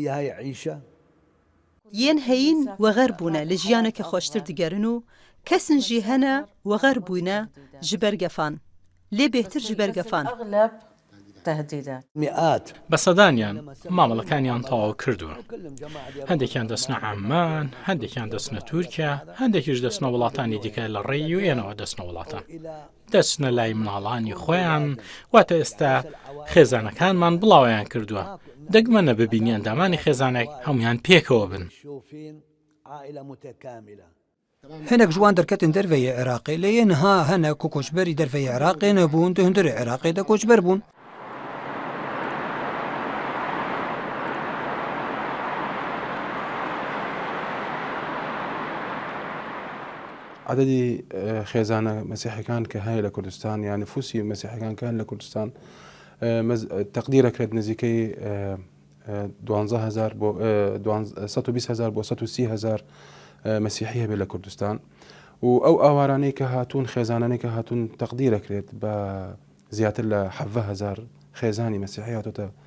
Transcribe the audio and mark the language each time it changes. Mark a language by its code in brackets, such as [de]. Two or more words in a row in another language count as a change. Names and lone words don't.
[ku] یەن هەین وەغەر بوونە لە ژیانێکە خۆشتر دیگەرن و کەسن ژی هەنە وەغەر بووینە ji ber gefan lê bêhtir ji ber gefan [ar] مئات [ckb] بە سەدانیان مامەڵەکانیان تەواو کردووە هەندێکیان دەچنە عەمان هەندێکیان دەچنە تورکیا هەندێکیش دەچنە وڵاتانی دیکە لە ڕێی و ئێنەوە دەچنە وڵاتان دەچنە لای مناڵانی خۆیان واتە ئێستا خێزانەکانمان بڵاویان کردووە دەگمەنە ببینی ئەندامانی خێزانێک هەمویان پێکەوە بن [ku] Hinek ji wan derketin derveyê Iraqê lê yên ha hene ku koçberî derveyê Iraqê nebûn di hundirê Iraqê de koçber bûn. [ckb] عددی خێزانە مەسیحەکان کە هەیە لە کوردستان یان نفوسی مەسیحەکان کە هەن لە کوردستان تەقدیرەکرێت نزیکەی 12,000 بۆ 120,000 بۆ 130,000 مەسیحی هەبێت لە کوردستان و ئەو ئاوارانەی کە هاتوون خێزانانەی کە هاتوون تەقدیرەکرێت بە زیاتر لە 7,000 خێزانی مەسیحی هاتوتە